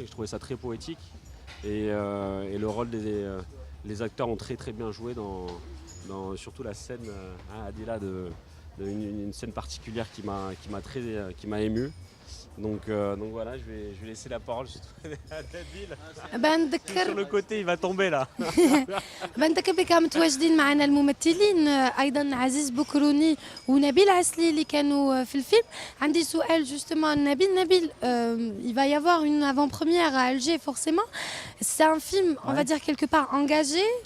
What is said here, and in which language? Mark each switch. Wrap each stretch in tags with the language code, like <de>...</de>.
<fr>Je trouvais ça très poétique. Et le rôle les acteurs ont très très bien joué dans surtout la scène Adila une scène particulière qui m'a ému. Donc voilà, je vais laisser la parole à Nabil. Sur le côté, il va tomber là.</fr> <ar>بنذكر كانوا متواجدين معنا الممثلين ايضا عزيز بكروني ونبيل عسلي اللي كانوا في الفيلم. عندي سؤال</ar> <fr>justement Nabil, il va y avoir une avant-première à Alger forcément. C'est un film, on va dire quelque part engagé.</fr>